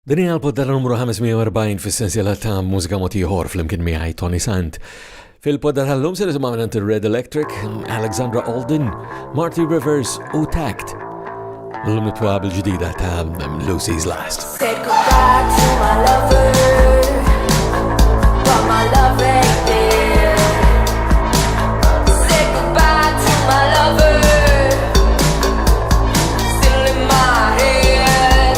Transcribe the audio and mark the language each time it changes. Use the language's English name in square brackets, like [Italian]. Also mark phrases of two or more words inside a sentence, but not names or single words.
[Maltese] Din hija l-poddata numru 540 fis-sensiela ta' Mużika Mod Ieħor flimkien miegħi Toni Sant. Fil-poddata tal-lum se nisimgħu minn Red Electric, Alexandra Alden, Marty Rivers u Tact. L-lum nitwa bil-ġdida ta' Lucy's Last. [English] Say goodbye to my lover, but my love ain't there. Say goodbye to my lover, still in my head.